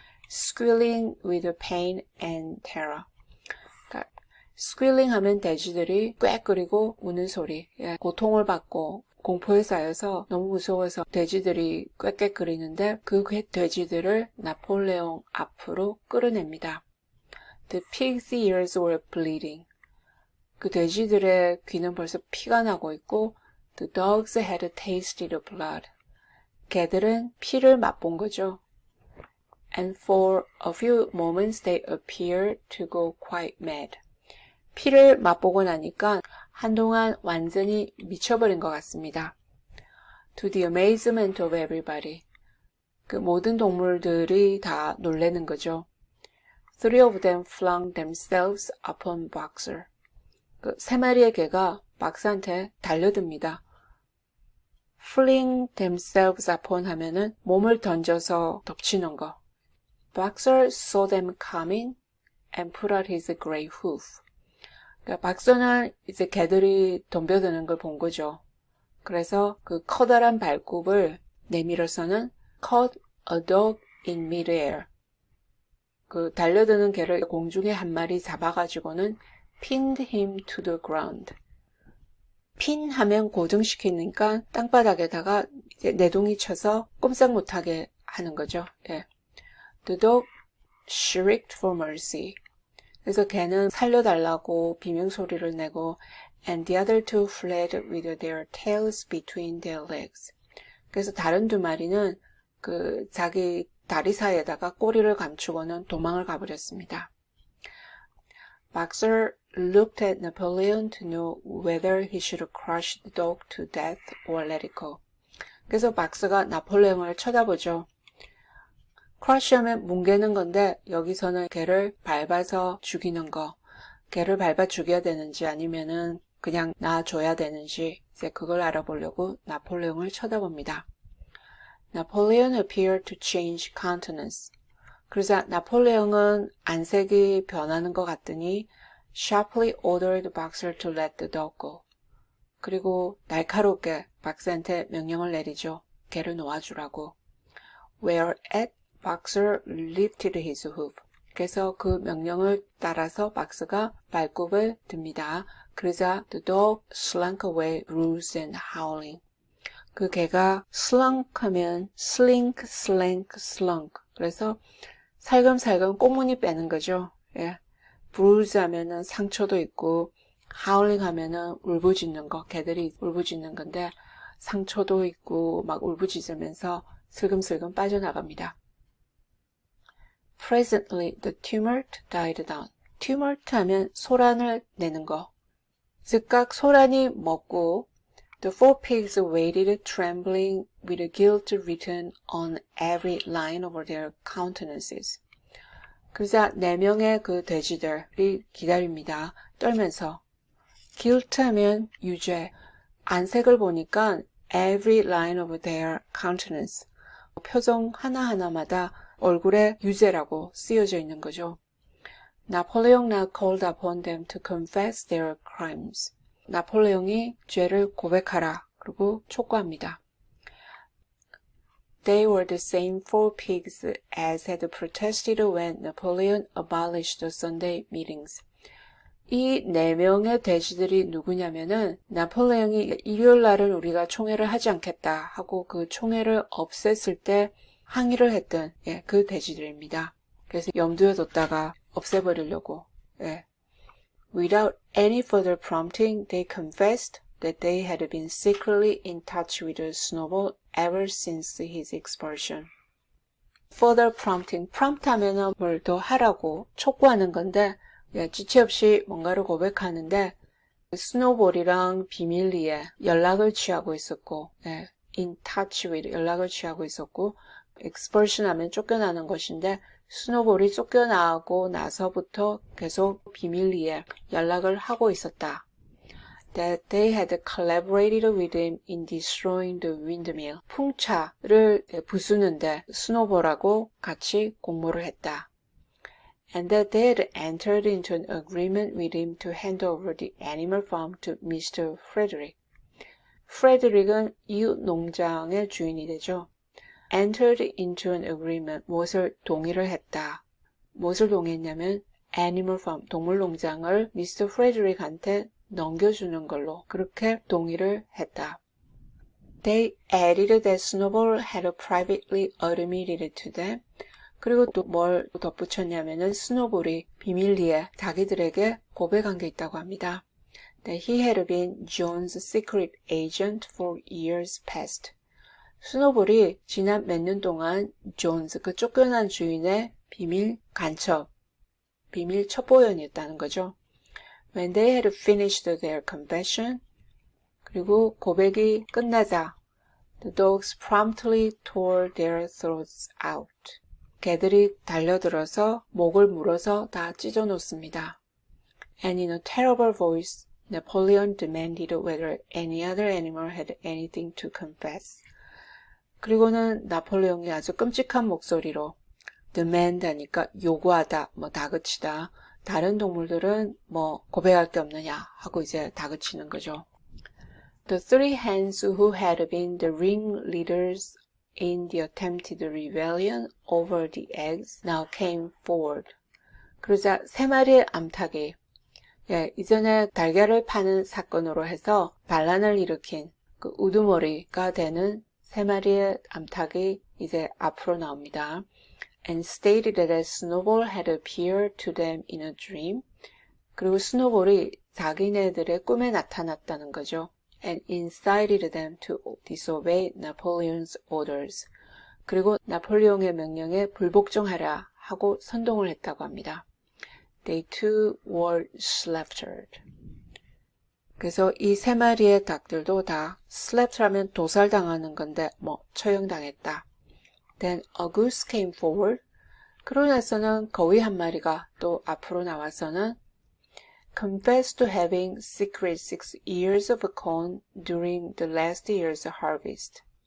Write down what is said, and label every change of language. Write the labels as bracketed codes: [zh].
[en] Squealing with pain and terror. [ko] 그러니까 squealing 하면 돼지들이 꽥거리고 우는 소리. 고통을 받고 공포에 쌓여서 너무 무서워서 돼지들이 꽥꽥거리는데 그 돼지들을 나폴레옹 앞으로 끌어냅니다. [en] The pigs' ears were bleeding. [ko] 그 돼지들의 귀는 벌써 피가 나고 있고 [en] The dogs had tasted blood. [ko] 개들은 피를 맛본 거죠. [en] And for a few moments they appeared to go quite mad. [ko] 피를 맛보고 나니까 한동안 완전히 미쳐버린 것 같습니다. [en] To the amazement of everybody. [ko] 그 모든 동물들이 다 놀라는 거죠. [en] Three of them flung themselves upon Boxer. [ko] 그 3마리의 개가 박스한테 달려듭니다. [en] Fling themselves upon [ko] 하면은 몸을 던져서 덮치는 거. [en] Boxer saw them coming and put out his great hoof. [ko] 그러니까 박서는 이제 개들이 덤벼드는 걸 본 거죠. 그래서 그 커다란 발굽을 내밀어서는 [en] caught a dog in midair. [ko] 그 달려드는 개를 공중에 한 마리 잡아가지고는 [en] pinned him to the ground. [ko] 핀 하면 고정시키니까 땅바닥에다가 이제 내동이 쳐서 꼼짝 못하게 하는 거죠. [en] The dog shrieked for mercy. [ko] 그래서 개는 살려달라고 비명소리를 내고 [en] and the other two fled with their tails between their legs. [ko] 그래서 다른 2마리는 그 자기 다리 사이에다가 꼬리를 감추고는 도망을 가버렸습니다. [en] Boxer looked at Napoleon to know whether he should crush the dog to death or let it go. [ko] 그래서 박스가 나폴레옹을 쳐다보죠. crush 하면 뭉개는 건데 여기서는 개를 밟아서 죽이는 거. 개를 밟아 죽여야 되는지 아니면은 그냥 놔줘야 되는지 이제 그걸 알아보려고 나폴레옹을 쳐다봅니다. [en] Napoleon appeared to change countenance. [ko] 그러자 나폴레옹은 안색이 변하는 것 같더니 [en] sharply ordered Boxer to let the dog go. [ko] 그리고 날카롭게 박스한테 명령을 내리죠. 개를 놓아주라고. [en] Whereat Boxer lifted his hoof. [ko] 그래서 그 명령을 따라서 박스가 발굽을 듭니다. 그러자 [en] the dog slunk away bruised and howling. [ko] 그 개가 slunk 하면 slink, slank, slunk. 그래서 살금살금 꽁무니 빼는 거죠. 예. bruise 하면은 상처도 있고, howling 하면은 울부짖는 거, 개들이 울부짖는 건데, 상처도 있고, 막 울부짖으면서 슬금슬금 빠져나갑니다. [en] Presently, the tumult died down. [ko] tumult 하면 소란을 내는 거. 즉각 소란이 멎고, [en] the four pigs waited trembling with guilt written on every line of their countenances. [ko] 그러자 4명의 그 돼지들이 기다립니다. 떨면서. guilt 하면 유죄. 안색을 보니까 [en] every line of their countenance. [ko] 표정 하나하나마다 얼굴에 유죄라고 쓰여져 있는 거죠. [en] 나폴레옹 now called upon them to confess their crimes. [ko] 나폴레옹이 죄를 고백하라. 그리고 촉구합니다. [en] They were the same four pigs as had protested when Napoleon abolished the Sunday meetings. [ko] 이 4명의 돼지들이 누구냐면은 나폴레옹이 일요일 날을 우리가 총회를 하지 않겠다 하고 그 총회를 없앴을 때 항의를 했던 그 돼지들입니다. 그래서 염두에 뒀다가 없애버리려고. [en] Without any further prompting, they confessed that they had been secretly in touch with Snowball ever since his expulsion. Further prompting, [ko] prompt 하면은 뭘 더 하라고 촉구하는 건데, 지체 없이 뭔가를 고백하는데, 스노볼이랑 비밀리에 연락을 취하고 있었고, [en] in touch with [ko] 연락을 취하고 있었고, expulsion 하면 쫓겨나는 것인데, 스노볼이 쫓겨나고 나서부터 계속 비밀리에 연락을 하고 있었다. [en] That they had collaborated with him in destroying the windmill. [ko] 풍차를 부수는데 스노볼하고 같이 공모를 했다. [en] And that they had entered into an agreement with him to hand over the animal farm to Mr. Frederick. [ko] Frederick은 이웃 농장의 주인이 되죠. [en] entered into an agreement, [ko] 무엇을 동의를 했다. 무엇을 동의했냐면 animal farm, 동물농장을 Mr. Frederick한테 넘겨주는 걸로 그렇게 동의를 했다. [en] They added that Snowball had privately admitted to them. [ko] 그리고 또 뭘 덧붙였냐면은 스노볼이 비밀리에 자기들에게 고백한 게 있다고 합니다. [en] That he had been John's secret agent for years past. [ko] 스노볼이 지난 몇 년 동안 존스, 그 쫓겨난 주인의 비밀 간첩, 비밀 첩보원이었다는 거죠. [en] When they had finished their confession, [ko] 그리고 고백이 끝나자, [en] the dogs promptly tore their throats out. [ko] 개들이 달려들어서 목을 물어서 다 찢어놓습니다. [en] And in a terrible voice, Napoleon demanded whether any other animal had anything to confess. [ko] 그리고는 나폴레옹이 아주 끔찍한 목소리로 demand 하니까 요구하다, 다그치다. 다른 동물들은 고백할 게 없느냐 하고 이제 다그치는 거죠. [en] The three hens who had been the ringleaders in the attempted rebellion over the eggs now came forward. [ko] 그러자 3마리의 암탉이 이전에 달걀을 파는 사건으로 해서 반란을 일으킨 그 우두머리가 되는 3마리의 암탉이 이제 앞으로 나옵니다. [en] And stated that Snowball had appeared to them in a dream. [ko] 그리고 스노볼이 자기네들의 꿈에 나타났다는 거죠. [en] And incited them to disobey Napoleon's orders. [ko] 그리고 나폴레옹의 명령에 불복종하라 하고 선동을 했다고 합니다. [en] They too were slaughtered. [ko] 그래서 이 3마리의 닭들도 다 slaughtered하면 도살당하는 건데 처형당했다. [en] Then a goose came forward. [ko] 그러고 나서는 거위 한 마리가 또 앞으로 나와서는 [en] confessed to having secreted 6 ears of corn during the last year's harvest.